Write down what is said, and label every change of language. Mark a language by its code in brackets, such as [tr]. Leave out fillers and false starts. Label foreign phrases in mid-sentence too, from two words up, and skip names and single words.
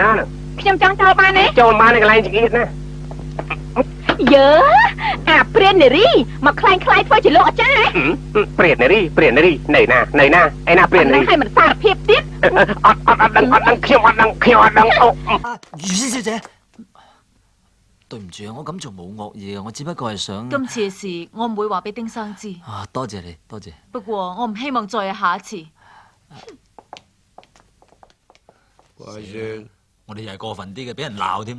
[km] ខ្ញុំចង់ចូលបានទេ ចូលមកនៅកន្លែងចង្អៀតណា យើអាព្រាននារីមកខ្លែងខ្លាយធ្វើជាលោកអាចារ្យ ព្រាននារីនៅណាឯណាព្រាននារី ឲ្យមិនសារភាពទៀត អត់ដឹងខ្ញុំអត់ដឹងអូ [yue] 余師小姐，對唔住啊，我咁做冇惡嘢啊，我只不過係想今次嘅事我唔會話俾丁生知，啊，多謝你，多謝。不過我唔希望再有下一次。怪聲，我哋又係過分啲嘅，俾人鬧添啦。